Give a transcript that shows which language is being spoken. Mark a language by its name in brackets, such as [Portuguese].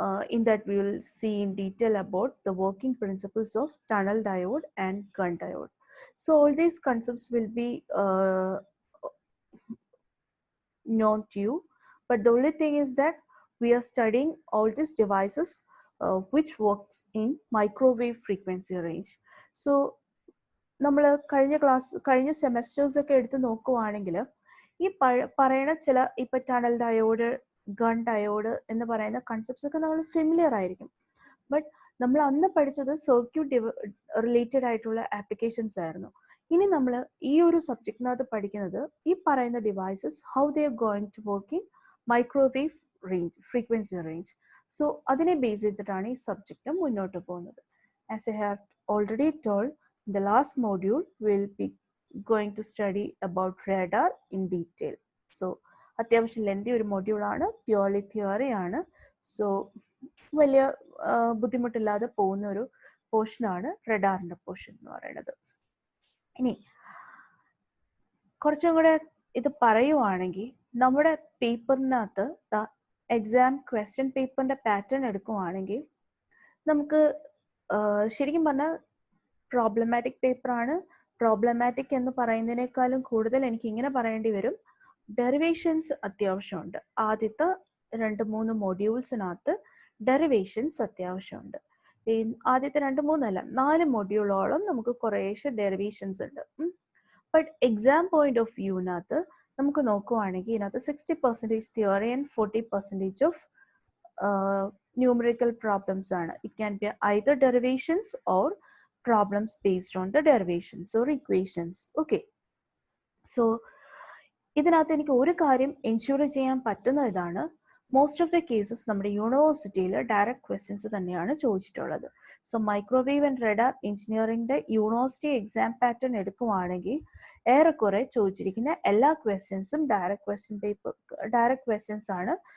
[English] In that we will see in detail about the working principles of tunnel diode and gun diode. So all these concepts will be known to you, but the only thing is that we are studying all these devices which works in microwave frequency range. [Malayalam] So നമ്മൾ കഴിഞ്ഞ semesters ഒക്കെ എടുത്ത് നോക്കുവാണെങ്കിൽ ഈ പറയുന്ന ചില ഇപ്പൊ tunnel diode, gun diode എന്ന് പറയുന്ന കൺസെപ്റ്റ്സ് ഒക്കെ നമ്മൾ ഫെമിലിയർ ആയിരിക്കും. ബട്ട് നമ്മൾ അന്ന് പഠിച്ചത് സർക്യൂട്ട് റിലേറ്റഡ് ആയിട്ടുള്ള ആപ്ലിക്കേഷൻസ് ആയിരുന്നു. ഇനി നമ്മൾ ഈ ഒരു സബ്ജക്റ്റിനകത്ത് പഠിക്കുന്നത് ഈ പറയുന്ന [English] Devices how they are going to work in microwave range, frequency range. [Malayalam] So അതിനെ ബേസ് ചെയ്തിട്ടാണ് ഈ സബ്ജക്റ്റ് മുന്നോട്ട് പോകുന്നത്. [English] As I have already told, in the last module we'll be going to study about radar in detail. [Malayalam] So അത്യാവശ്യം ലെന്തി ഒരു മൊഡ്യൂളാണ്, purely theory ആണ്. So വലിയ ബുദ്ധിമുട്ടില്ലാതെ പോകുന്ന ഒരു പോർഷനാണ് റഡാറിന്റെ പോർഷൻ എന്ന് പറയുന്നത്. ഇനി കുറച്ചും കൂടെ ഇത് പറയുവാണെങ്കിൽ നമ്മുടെ പേപ്പറിനകത്ത് എക്സാം ക്വസ്റ്റ്യൻ പേപ്പറിന്റെ പാറ്റേൺ എടുക്കുവാണെങ്കിൽ നമുക്ക് ശരിക്കും പറഞ്ഞാൽ പ്രോബ്ലമാറ്റിക് പേപ്പറാണ്. പ്രോബ്ലമാറ്റിക് എന്ന് പറയുന്നതിനേക്കാളും കൂടുതൽ എനിക്ക് ഇങ്ങനെ പറയേണ്ടി വരും, ഡെറിവേഷൻസ് അത്യാവശ്യമുണ്ട്. ആദ്യത്തെ 2-3 മൊഡ്യൂൾസിനകത്ത് ഡെറിവേഷൻസ് അത്യാവശ്യമുണ്ട്. ഈ ആദ്യത്തെ 2-3 അല്ല 4 മൊഡ്യൂളോളം നമുക്ക് കുറേശ്ശെ ഡെറിവേഷൻസ് ഉണ്ട്. ബട്ട് എക്സാം പോയിന്റ് ഓഫ് വ്യൂവിനകത്ത് നമുക്ക് നോക്കുവാണെങ്കിൽ ഇതിനകത്ത് [English] 60% theory and 40% of numerical problems [Malayalam] ആണ്. [English] It can be either derivations or problems based on the derivations or equations. [Malayalam] Okay, so ഇതിനകത്ത് എനിക്ക് ഒരു കാര്യം എൻഷുർ ചെയ്യാൻ പറ്റുന്ന ഇതാണ്, [English] most of the cases [Malayalam] നമ്മുടെ യൂണിവേഴ്സിറ്റിയിൽ ഡയറക്റ്റ് ക്വസ്റ്റ്യൻസ് തന്നെയാണ് ചോദിച്ചിട്ടുള്ളത്. സോ മൈക്രോവേവ് ആൻഡ് റഡാർ എഞ്ചിനീയറിംഗിന്റെ യൂണിവേഴ്സിറ്റി എക്സാം പാറ്റേൺ എടുക്കുവാണെങ്കിൽ ഏറെക്കുറെ ചോദിച്ചിരിക്കുന്ന എല്ലാ ക്വസ്റ്റ്യൻസും ഡയറക്റ്റ് ക്വസ്റ്റ്യൻസ് ആണ്.